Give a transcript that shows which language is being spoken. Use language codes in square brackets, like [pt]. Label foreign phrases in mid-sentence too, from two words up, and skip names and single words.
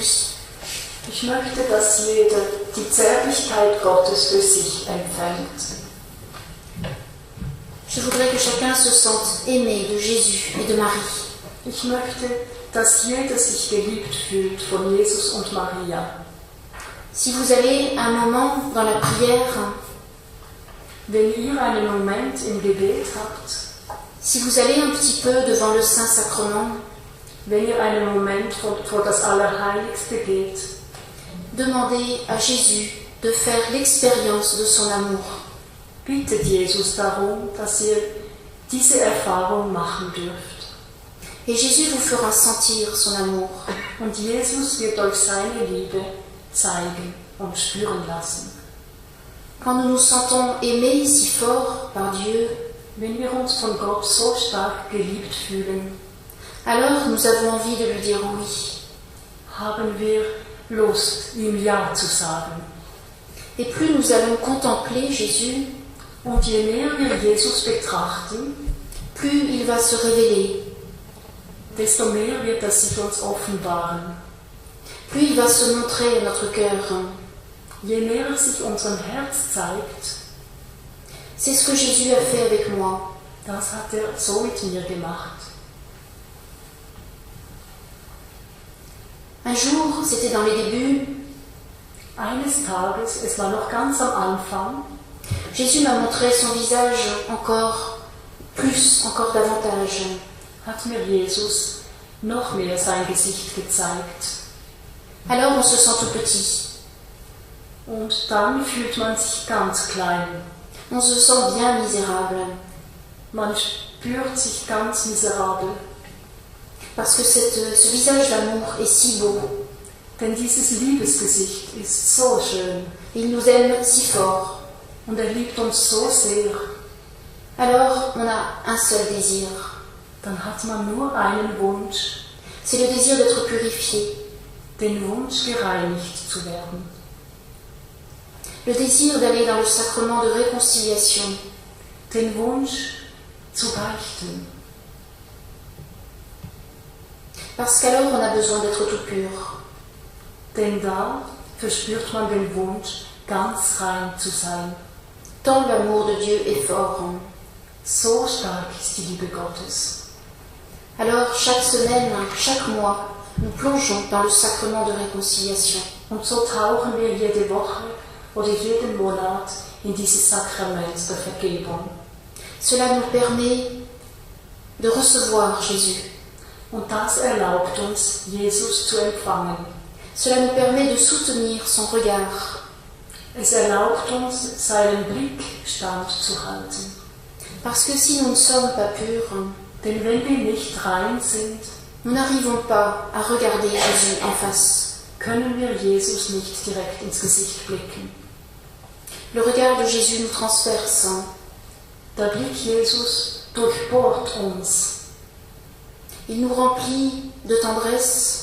[de] Ich möchte, dass jeder die Zärtlichkeit Gottes für sich empfängt. [fr] Je voudrais que chacun se sente aimé de Jésus et de Marie. [de] Ich möchte, dass jeder sich geliebt fühlt von Jesus und Maria. [fr] Si vous avez un moment dans la prière, [de] Wenn ihr einen Moment im Gebet habt, [fr] si vous allez un petit peu devant le Saint-Sacrement, [de] wenn ihr einen Moment vor das Allerheiligste geht, [fr] demandez à Jésus de faire l'expérience de son amour. [de] bittet Jesus darum, dass ihr diese Erfahrung machen dürft. [fr] Et Jésus vous fera sentir son amour. [de] Und Jesus wird euch seine Liebe zeigen und spüren lassen. [fr] Quand nous nous sentons aimés si fort par Dieu, [de] Wenn wir uns von Gott so stark geliebt fühlen, [fr] alors nous avons envie de lui dire oui. [de] haben wir Lust, ihm Ja zu sagen. [fr] Et plus nous allons contempler Jésus, [de] Und je mehr wir Jesus betrachten, [fr] plus il va se révéler, [de] desto mehr wird er sich uns offenbaren. [fr] plus il va se montrer à notre cœur. [de] Je mehr er sich unserem Herz zeigt, [fr] C'est ce que Jésus a fait avec moi. [de] das hat er so mit mir gemacht. [fr] Un jour, c'était dans les débuts, [de] Eines Tages, es war noch ganz am Anfang, [fr] Jésus m'a montré son visage encore plus, encore davantage. [de] hat mir Jesus noch mehr sein Gesicht gezeigt. [fr] Alors on se sent tout petit, [de] Und dann fühlt man sich ganz klein. [fr] on se sent bien misérable, [de] Man spürt sich ganz miserabel. [fr] parce que ce visage d'amour est si beau. [de] Denn dieses Liebesgesicht ist so schön [fr] Il nous aime si fort. [de] und er liebt uns so sehr. [fr] Alors on a un seul désir, [de] Dann hat man nur einen Wunsch, [fr] c'est le désir d'être purifié, [de] den Wunsch gereinigt zu werden. [fr] le désir d'aller dans le sacrement de réconciliation, [de] Den Wunsch zu beichten. [fr] parce qu'alors on a besoin d'être tout pur. [de] Denn da verspürt man den Wunsch, ganz rein zu sein. [fr] Tant l'amour de Dieu est fort. [de] So stark ist die Liebe Gottes. [fr] Alors chaque semaine, chaque mois, nous plongeons dans le sacrement de réconciliation. [de] Und so tauchen wir jede Woche oder jeden Monat in dieses Sakrament der Vergebung. [fr] Cela nous permet de recevoir Jésus. [de] Und das erlaubt uns, Jesus zu empfangen. [fr] Cela nous permet de soutenir son regard. [de] Es erlaubt uns, seinen Blick standzuhalten. [fr] Parce que si nous ne sommes pas purs, [de] Denn wenn wir nicht rein sind, [fr] nous n'arrivons pas à regarder Jésus en face. [de] können wir Jesus nicht direkt ins Gesicht blicken. [fr] Le regard de Jésus nous transperce. [de] Der Blick Jesus durchbohrt uns. [fr] Il nous remplit de tendresse.